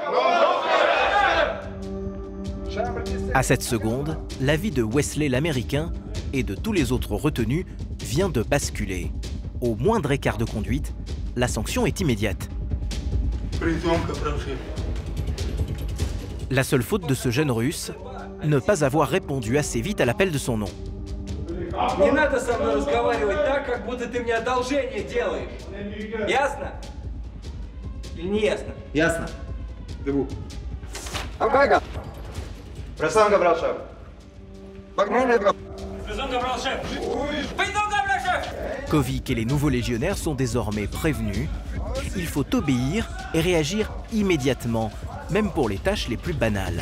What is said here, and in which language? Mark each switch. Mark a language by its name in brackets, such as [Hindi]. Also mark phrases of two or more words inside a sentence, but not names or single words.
[French] À cette seconde, la vie de Wesley l'Américain et de tous les autres retenus vient de basculer. Au moindre écart de conduite, la sanction est immédiate. La seule faute de ce jeune Russe, ne pas avoir répondu assez vite à l'appel de son nom. [Russian] Не надо со мной разговаривать так, как будто ты мне одолжение делаешь. Ясно? Или не ясно? Ясно. [French] Debout. Ambaga. Présent, Gabriel chef. Présent, Gabriel chef. Présent, Gabriel chef. Kovic et les nouveaux légionnaires sont désormais prévenus. Il faut obéir et réagir immédiatement, même pour les tâches les plus banales.